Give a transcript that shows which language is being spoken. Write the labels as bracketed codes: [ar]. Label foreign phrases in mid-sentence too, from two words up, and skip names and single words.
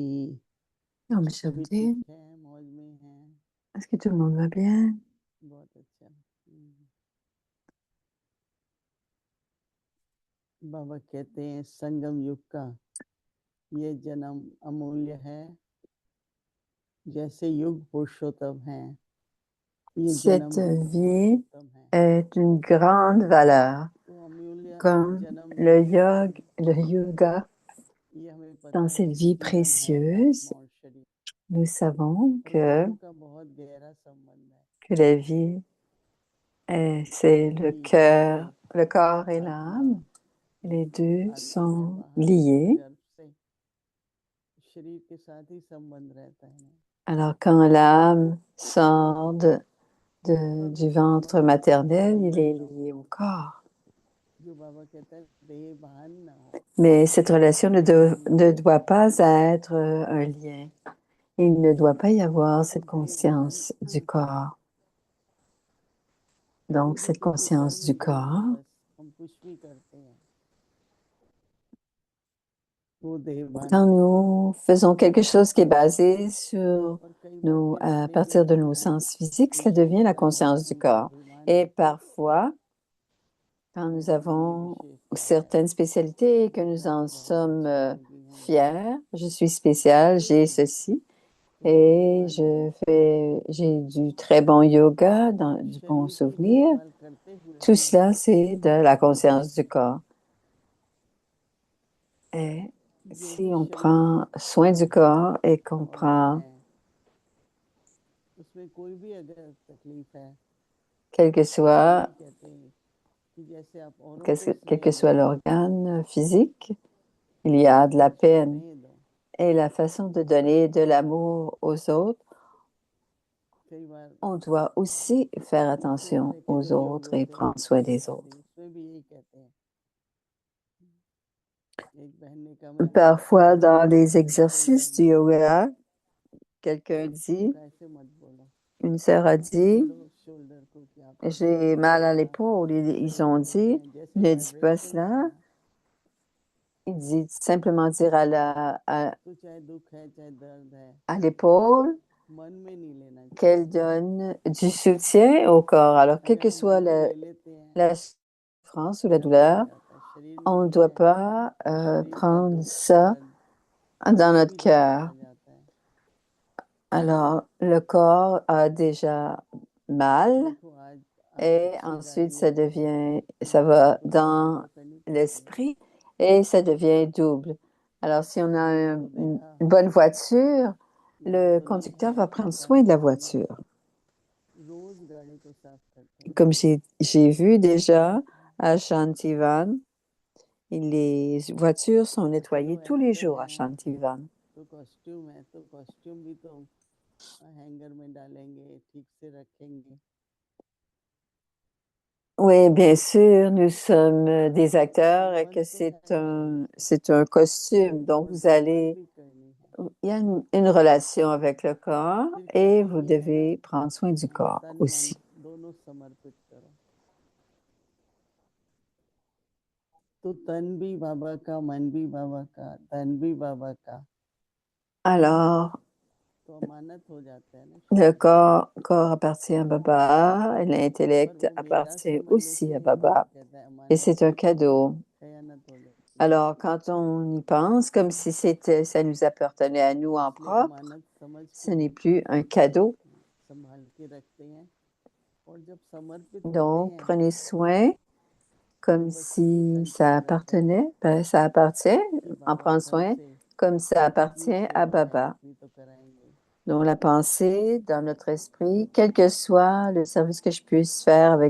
[hi] Om सभी Shanti. ठीक है, मौज में हैं? [fr] Est-ce que tout le monde va bien? [hi] बहुत अच्छा। बाबा कहते हैं संगम युग का ये जन्म अमूल्य है, जैसे युग पुरुषोत्तम है ये जन्म [fr] Cette [hi] भी [fr] vie [hi] पुरुषोत्तम है। [fr] est une grande valeur, [hi] तो अमूल्य [fr] comme [hi] जन्म [fr] le yoga. [hi] ये हमें पता [fr] Dans [hi] है [fr] cette [hi] कि [fr] vie [hi] जीवन है [fr] précieuse, [hi] आत्मा और शरीर, [fr] nous savons [hi] और दोनों का बहुत गहरा संबंध है। [fr] que la vie, c'est le [hi] कि [fr] cœur, le corps et [hi] आत्मा [fr] l'âme. Les deux [hi] आती है [fr] sont [hi] बाहर [fr] liés. [hi] गर्भ से, शरीर के साथ ही संबंध रहता है। [fr] Alors, quand l'âme sort du ventre maternel, il est lié au corps. [hi] जो बाबा कहता है देह भान ना हो, [fr] Mais cette relation ne doit pas être un lien. Il ne doit pas y avoir cette conscience du corps. Donc, cette conscience du corps, [hi] बस हम कुछ भी करते हैं वो देह भान [fr] quand [hi] नहीं होता। [fr] nous faisons quelque chose qui est basé sur [hi] और कई बार ये [fr] à [hi] अपने [fr] partir de [hi] लिए [fr] nos [hi] होता है [fr] sens physiques, [hi] कि [fr] cela devient la [hi] शरीर में [fr] conscience du [hi] हम [fr] corps. [hi] अभिमान [fr] Et [hi] करते हैं। [fr] parfois, quand nous [hi] मेरे में ये [fr] avons [hi] विशेषता है, [fr] certaines spécialités et que nous [hi] मैं [fr] en [hi] तो बहुत [fr] sommes [hi] अच्छा योगी हूँ, [fr] fiers, je suis spécial, j'ai ceci, [hi] तो वो [fr] et [hi] अभिमान [fr] j'ai du très bon yoga, du bon [hi] शरीर की [fr] souvenir. [hi] देखभाल करते हुए [fr] Tout [hi] भी [fr] cela, c'est de la conscience du corps. Et [hi] जो [fr] si [hi] भी [fr] on [hi] शरीर [fr] prend soin du corps et qu'on [hi] और [fr] prend [hi] है उसमें कोई भी अगर तकलीफ है, [fr] quel que soit, [hi] यही कहते हैं कि जैसे आप औरों [fr] quel, [hi] को [fr] quel que [hi] स्नेह [fr] soit [hi] दो, [fr] l'organe physique, il y a de la [hi] दूसरों को [fr] peine. [hi] स्नेह दो। [fr] Et la façon de donner de l'amour aux autres, [hi] कई बार [fr] on doit aussi faire [hi] दूसरे [fr] attention [hi] तरह के [fr] aux [hi] जो योग [fr] autres et [hi] होते हैं [fr] prendre soin des [hi] आदि, [fr] autres. [hi] उसमें भी यही कहते हैं। एक बहन ने कहा मैं [fr] Parfois, dans [hi] मेरे [fr] les [hi] पैर में [fr] exercices [hi] दर्द [fr] du [hi] है, [fr] yoga, quelqu'un dit, [hi] उनका ऐसे मत बोलो, [fr] une sœur a dit, [hi] बोलो शोल्डर को कि आपका [fr] j'ai mal à [hi] यहाँ [fr] l'épaule. Ils ont [hi] बोलते [fr] dit, [hi] हैं जैसे [fr] ne dis pas [hi] वाइब्रेशन है [fr] cela. [hi] ना, [fr] Il dit simplement dire [hi] तो चाहे दुख है चाहे दर्द है [fr] à l'épaule [hi] मन में नहीं लेना [fr] qu'elle [hi] चाहिए। [fr] donne du soutien au corps. Alors, quelle [hi] अगर [fr] que [hi] हम मन [fr] soit [hi] में ले लेते हैं [fr] la souffrance ou la [hi] तब क्या हो [fr] douleur, [hi] जाता है, शरीर में [fr] on ne [hi] भी [fr] doit [hi] है [fr] pas [hi] तो शरीर का [fr] prendre [hi] दुख [fr] ça [hi] दर्द [fr] dans [hi] वो [fr] notre [hi] भी ज्यादा [fr] cœur. [hi] आ जाता है। [fr] Alors, le corps a déjà mal [hi] देखो आज [fr] et [hi] अच्छी [fr] ensuite [hi] गाड़ी है [fr] ça [hi] तो बाबा [fr] va [hi] कुछ बात [fr] dans [hi] तो करनी पड़ती है। [fr] l'esprit et ça devient double. Alors, si on a [hi] तो देखा [fr] une bonne voiture, [hi] यहाँ [fr] le [hi] तो नहीं [fr] conducteur [hi] है, [fr] va prendre [hi] पर [fr] soin de la [hi] हम [fr] voiture. [hi] रोज गाड़ी को साफ करते हैं। [fr] Comme j'ai vu déjà à Shantivan, les voitures sont nettoyées tous les jours à Shantivan. [hi] तो कॉस्ट्यूम है तो कॉस्ट्यूम भी तो हैंगर में डालेंगे, ठीक से रखेंगे। [fr] Oui, bien sûr, nous sommes des acteurs et que c'est un costume. Donc, [hi] और [fr] vous [hi] देखभाल [fr] allez, [hi] भी करनी है। [fr] il y a une relation avec le corps [hi] फिर [fr] et [hi] कहते [fr] vous [hi] ये है ना, [fr] devez prendre soin du corps [hi] तन मन [fr] aussi. [hi] दोनों समर्पित करो। तो तन भी बाबा का, मन भी बाबा का, धन भी बाबा का, [fr] Alors, [hi] तो अमानत हो जाता है ना [fr] le [hi] शरीर। [fr] corps appartient à Baba et [hi] पर [fr] l'intellect [hi] वो मेरा [fr] appartient [hi] समझ [fr] aussi à [hi] लेके बाबा [fr] Baba. [hi] कहता है [fr] Et [hi] अमानत [fr] c'est un cadeau. [hi] खयानत हो जाती है। [fr] Alors, quand on y pense, comme si ça nous appartenait à nous en [hi] इसलिए [fr] propre, [hi] अमानत समझ [fr] ce [hi] के [fr] n'est plus un cadeau. [hi] संभाल के रखते हैं, और जब समर्पित होते [fr] Donc, [hi] हैं [fr] prenez soin comme [hi] तो बच्चे भी [fr] si ça [hi] संस्कार रखते हैं [fr] appartenait. Ben, ça appartient, [hi] कि [fr] en [hi] बाबा [fr] prendre [hi] कल [fr] soin [hi] से [fr] comme ça [hi] जितनी [fr] appartient à [hi] सेवा है [fr] Baba. [hi] उतनी तो कराएंगे। [fr] Donc, la pensée dans notre esprit, quel que soit le service que je puisse faire avec